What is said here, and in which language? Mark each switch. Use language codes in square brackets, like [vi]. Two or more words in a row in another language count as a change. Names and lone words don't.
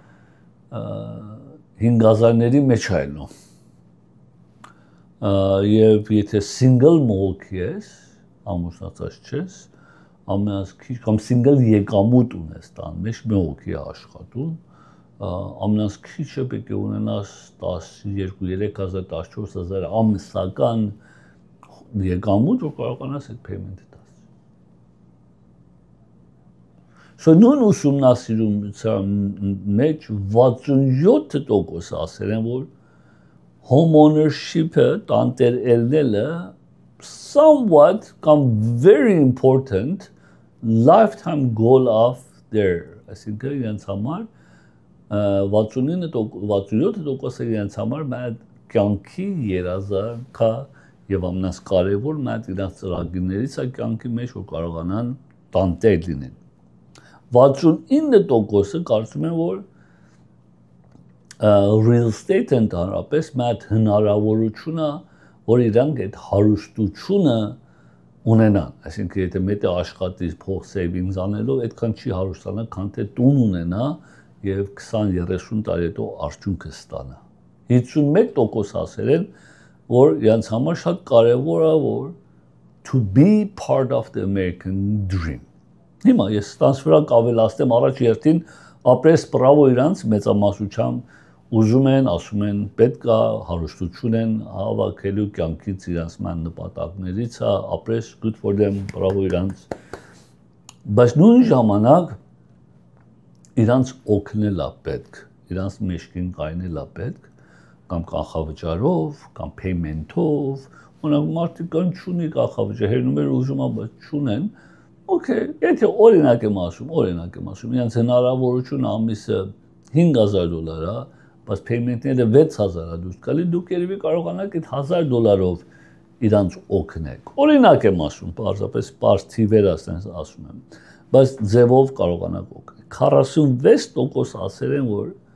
[hy] 5000-ների մեջ է ելնում։ Եվ եթե single մողոք ես, ամուսնացած չես, ամենից քիչ կամ single եկամուտ ունես տան մեջ մողոքի աշխատում, ամենից քիչը պետք է ունենաս 12,000-13,000-14,000 ամսական եկամուտ, որ կարողանաս այդ payment-ը տաս։ Նույն ուսումնասիրության մեջ 67% ասել են, որ [en] home ownership- [hy] ը տանտեր ելնելը somewhat կամ [en] very important lifetime goal of their, [hy] այսինքն իրենց համար 67% իրենց համար մատ կյանքի երազանքա եւ ամենից կարեւոր մատ իրենց ծրագրերից է կյանքի մեջ որ կարողանան տանտեր լինեն 69% կարծում են որ real estate ընդհանրապես մեծ հնարավորություն է, որ իրանք այդ հարուստությունը ունենան, այսինքն եթե մեկը աշխատի փող savings անելով, այդքան չի հարուստանա, քան թե տուն ունենա եւ 20-30 տարի հետո արդյունքը ստանա։ 51% ասել են, որ իրանց համար շատ կարեւոր է, որ to [en] be part of the American dream։ [hy] Հիմա ես ստանց վրա կավելացնեմ առաջ երթին ապրես բրավո իրանց մեծամասնությամբ ուզում են, ասում են պետք է հարուստություն են հավաքելու կյանքից իրանց ման նպատակներից է, [en] ապրես good for them, [hy] բրավո իրանց։ Բայց նույն ժամանակ իրանց օգնել է պետք, իրանց մեջքին կայնել է պետք, կամ կանխավճարով, կամ payment-ով, օրինակ մարդիկ կան չունի կանխավճար, հերնումեր ուժում է, բայց չունեն, okay, եթե օրինակ եմ ասում, իրանց հնարավորություն ամիսը $5,000 է, բայց payment-ները 6,000 է դուրս գալի, դուք երևի կարողանաք այդ $1,000 իրանց օգնեք։ Օրինակ եմ ասում, պարզապես պարզ թիվեր ասում եմ, բայց ձևով կարողանաք օգնել։ 46% ասել են, որ